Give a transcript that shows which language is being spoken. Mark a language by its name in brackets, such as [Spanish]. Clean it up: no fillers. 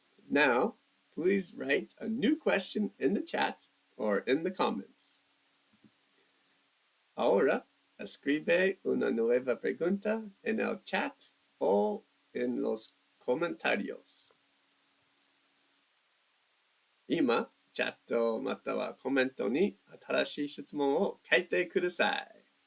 [English] Now, please write a new question in the chat or in the comments. [Spanish] Ahora, escribe una nueva pregunta en el chat o en los comentarios. [Japanese] 今、チャットまたはコメントに新しい質問を書いてください。